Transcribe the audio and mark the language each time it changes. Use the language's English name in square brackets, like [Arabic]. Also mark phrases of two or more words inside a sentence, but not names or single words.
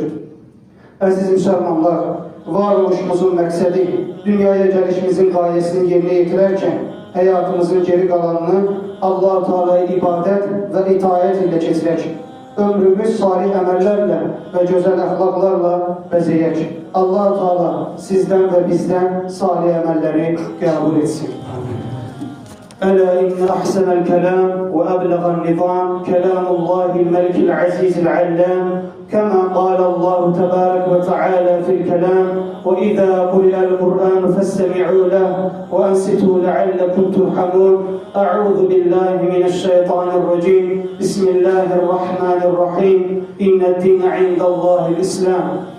[Azerbaijani] Əziz müsəlmanlar, varoluşumuzun məqsədi, dünyaya gəlişimizin qayəsini yerinə yetirərkən həyatımızın geri qalanını Allah-u Teala'ya ibadət və itaət ilə keçirək. Ömrümüz salih əməllərlə və gözəl əxlaqlarla bəzəyək. Allah-u Teala sizdən və bizdən salih əməlləri qəbul etsin. [Arabic] ألا إن أحسن الكلام وأبلغ النظام كلام الله الملك العزيز العلام كما قال الله تبارك وتعالى في الكلام وإذا قرئ القرآن فاستمعوا له وأنصتوا لعلكم ترحمون أعوذ بالله من الشيطان الرجيم بسم الله الرحمن الرحيم إن الدين عند الله الإسلام